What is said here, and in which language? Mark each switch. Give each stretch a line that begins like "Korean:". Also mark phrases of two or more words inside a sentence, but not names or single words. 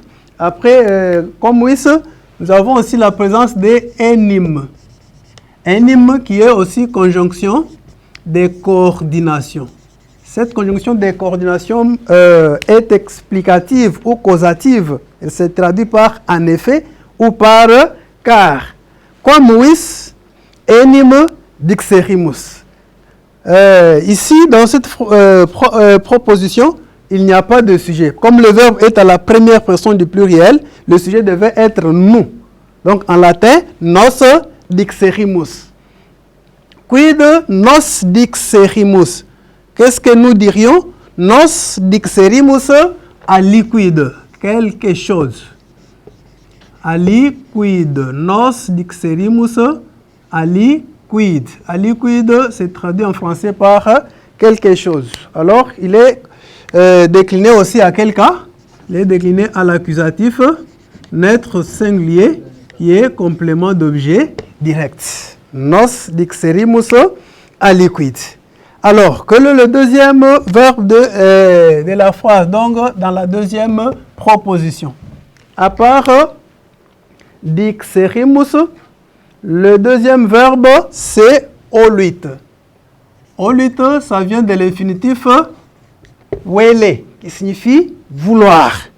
French: Après, comme oui, nous avons aussi la présence des enim. Enim qui est aussi conjonction de coordination. Cette conjonction de coordination est explicative ou causative. Elle se traduit par en effet ou par car.
Latin: Quamuis enim dixerimus.
French: Ici, dans cette proposition, il n'y a pas de sujet. Comme le verbe est à la première personne du pluriel, le sujet devait être nous. Donc en latin,
Latin: nos dixerimus. Quid nos dixerimus?
French: Qu'est-ce que nous dirions?
Latin: Nos dixerimus aliquid.
French: Quelque chose.
Latin: Aliquid. Nos dixerimus aliquid.
French: Aliquid, c'est traduit en français par quelque chose. Alors, il est décliné aussi à quel cas? Il est décliné à l'accusatif naître singulier qui est complément d'objet direct.
Latin: Nos dixerimus aliquid.
French: Alors, quel est le deuxième verbe de la phrase, donc dans la deuxième proposition? À part dixerimus. Le deuxième verbe, c'est oluit. Oluit, ça vient de l'infinitif wele, qui signifie vouloir.